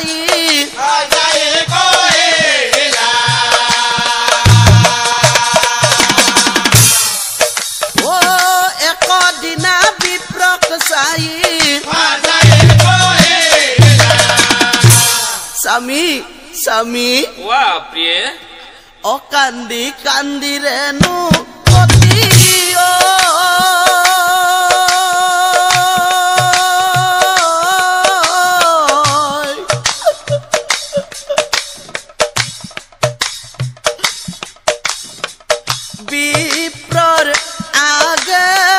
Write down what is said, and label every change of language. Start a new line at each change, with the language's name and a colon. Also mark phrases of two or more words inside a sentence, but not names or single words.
Assamese: রাজাই কইলা ও একদিনা বিপ্ৰক চাই রাজাই কইলা স্বামী স্বামী ৱা প্ৰিয়ে অ কান্দি কান্দি ৰেণু পতি বিপ্ৰৰ আগে